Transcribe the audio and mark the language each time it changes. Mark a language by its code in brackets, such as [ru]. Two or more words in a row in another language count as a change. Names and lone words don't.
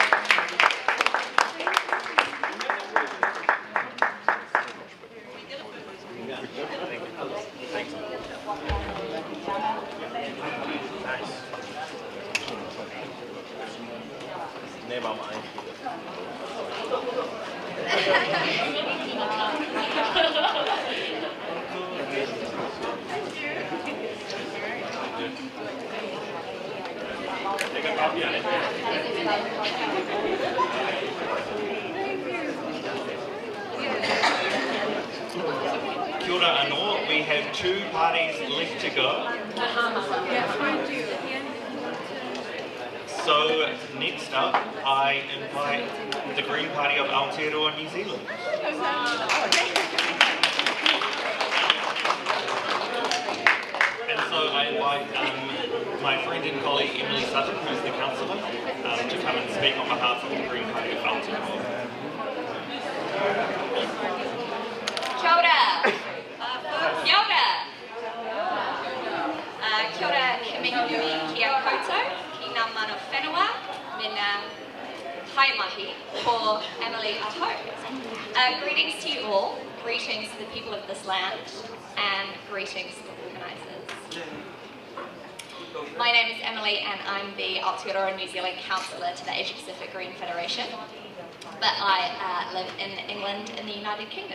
[en] Name of mine. Take a copy on it. [mi] Kia ora anō, [en] we have 2 parties left to go. So next up, I invite the Green Party of Aotearoa, New Zealand. And so I invite my friend and colleague Emily Sutton, who's the councillor, to come and speak on behalf of the Green Party of Aotearoa. [mi] Kia ora. Kia ora. Kia ora he mihi kia koutou, ki ngā mana whenua, me ngā haimahi for Emily Aho. [en] Greetings to you all, greetings to the people of this land, and greetings to the organisers. My name is Emily and I'm the Aotearoa New Zealand Councillor to the Asia Pacific Green Federation, but I live in England in the United Kingdom.